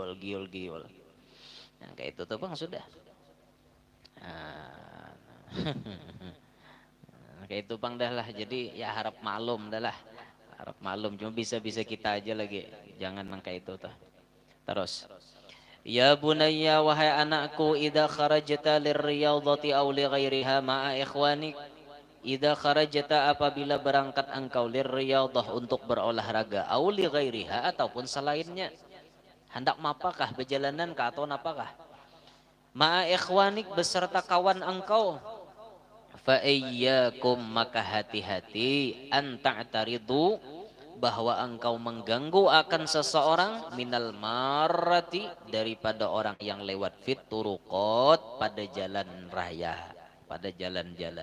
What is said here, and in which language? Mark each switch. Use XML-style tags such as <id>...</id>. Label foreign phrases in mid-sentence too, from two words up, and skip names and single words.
<id>Nah, kayak itu tuh bang sudah. Nah, kayak itu bang dah lah. Jadi ya harap maklum dah lah. Harap maklum. Cuma bisa-bisa kita aja lagi. Jangan nang kayak itu tuh.</id> <ar>Terus. يا بنيّ</ar> <id>wahai anakku</id> <ar>إذا خرجت للرياضة أو لغيرها مع إخوانك. إذا خرجت</ar> <id>apabila berangkat engkau lirriyadhah untuk berolahraga</id> <ar>أو لغيرها</ar> <id>ataupun selainnya.</id> <bjn>Hendak mapakah berjalanan kah atau napakah?</bjn> <ar>مع إخوانك</ar> <id>beserta kawan engkau.</id> <ar>فإياكم</ar> <id>maka hati-hati</id> <ar>أن تتعرضوا</ar> <id>bahwa engkau mengganggu akan seseorang</id> <ar>من المارة</ar> <id>daripada orang yang lewat</id> <ar>في الطرقات</ar> <id>pada jalan raya, pada jalan-jalan.</id>